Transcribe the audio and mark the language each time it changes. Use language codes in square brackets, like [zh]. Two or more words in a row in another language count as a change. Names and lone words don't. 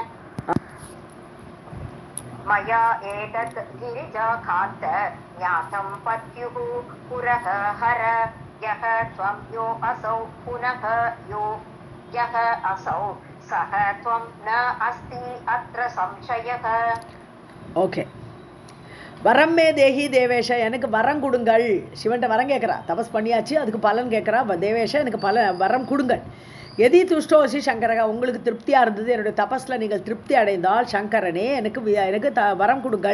[sa] मया एतत् गिरिजाकान्त ज्ञातं पत्युः पुरः हर यः त्वं यो असौ पुनः यो यः असौ सः त्वं न अस्ति अत्र संशयः. [ta] ஓகே, [sa] वरं मे देहि देवेश, [ta] எனக்கு வரம் கொடுங்கள். சிவன்ட்ட வரம் கேட்குறா, தபஸ் பண்ணியாச்சு, அதுக்கு பலன் கேட்குறா. தேவேஷ, எனக்கு வரம் கொடுங்கள். [sa] यदि तुष्टोऽसि शङ्कर, [ta] உங்களுக்கு திருப்தியாக இருந்தது, என்னுடைய தபஸில் நீங்கள் திருப்தி அடைந்தால் சங்கரனே எனக்கு வரம் கொடுங்கள்.